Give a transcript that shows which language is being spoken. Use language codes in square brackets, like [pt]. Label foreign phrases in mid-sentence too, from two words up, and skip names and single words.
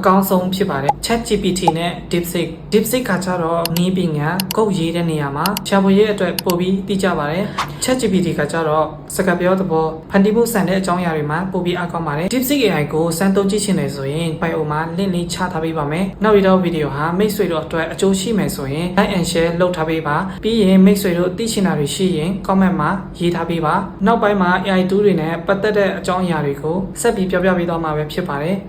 [my] ကောင်းဆုံးဖြစ်ပါတယ် ChatGPT နဲ့ DeepSeek ကကြတော့နီးပညာကုတ်ရေးတဲ့နေရာမှာရှာဖွေရေးအတွက်ပို့ပြီးသိကြပါတယ် ChatGPT ကကြတော့စကားပြောသဘောဖန်တီးမှုဆန်တဲ့အကြောင်းအရာတွေမှာပို့ပြီးအကောင်းပါတယ် DeepSeek AI ကိုစမ်းသုံးကြည့်ချင်တယ်ဆိုရင် bio မှာ link လေးချထားပေးပါမယ်နောက်ပြီးတော့ဗီဒီယိုဟာမိတ်ဆွေတို့အတွက်အကျိုးရှိမယ်ဆိုရင် [en] like and share [my] လုပ်ထားပေးပါပြီးရင်မိတ်ဆွေတို့သိချင်တာတွေရှိရင် comment မှာရေးထားပေးပါနောက်ပိုင်းမှာ [en] AI tool [my] တွေနဲ့ပတ်သက်တဲ့အကြောင်းအရာတွေကိုဆက်ပြီးပြောပြပေးသွားမှာပဲဖြစ်ပါတယ်